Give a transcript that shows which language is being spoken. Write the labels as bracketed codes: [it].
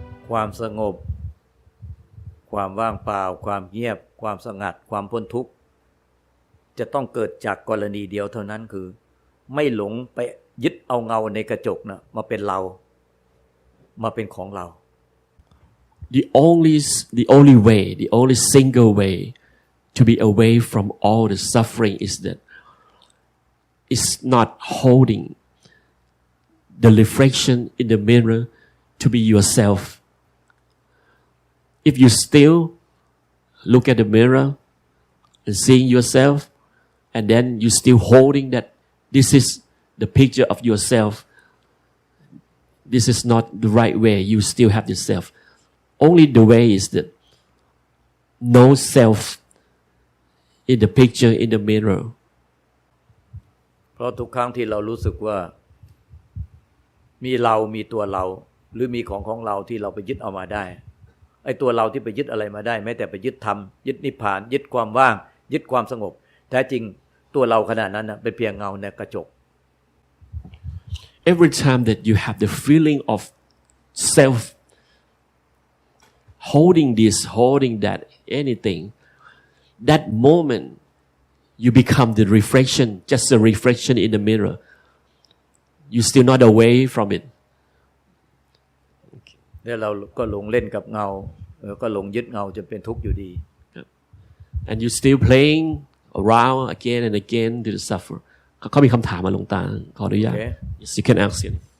[th] ความสงบความว่างเปล่าความเงียบความสงัดความพ้นทุกข์จะต้องเกิดจากกรณีเดียวเท่านั้นคือไม่หลงไปยึดเอาเงาในกระจกนะมาเป็นเรามาเป็นของเรา [en] the only way the only single way to be away from all the suffering is that it's not holding the reflection in the mirror to be yourself. If you still look at the mirror and seeing yourself, and then you still holding that this is the picture of yourself, this is not the right way. You still have yourself. Only the way is that no self in the picture in the mirror. [th] เพราะทุกครั้งที่เรารู้สึกว่ามีเรามีตัวเราหรือมีของเราที่เราไปยึดเอามาได้ไอ้ตัวเราที่ไปยึดอะไรมาได้แม้แต่ไปยึดธรรมยึดนิพพานยึดความว่างยึดความสงบแท้จริงตัวเราขนาดนั้นนะเป็นเพียงเงาในกระจก [en] Every time that you have the feeling of self holding this holding that anything that moment you become the reflection just a reflection in the mirror you still not away from it [th] แล้วเราก็หลงเล่นกับเงาก็หลงยึดเงาจนเป็นทุกข์อยู่ดี [en] and you still playing around again and again to suffer [th] เขามีคำถามมาหลวงตาขออนุญาต [en] Yes, you can ask him.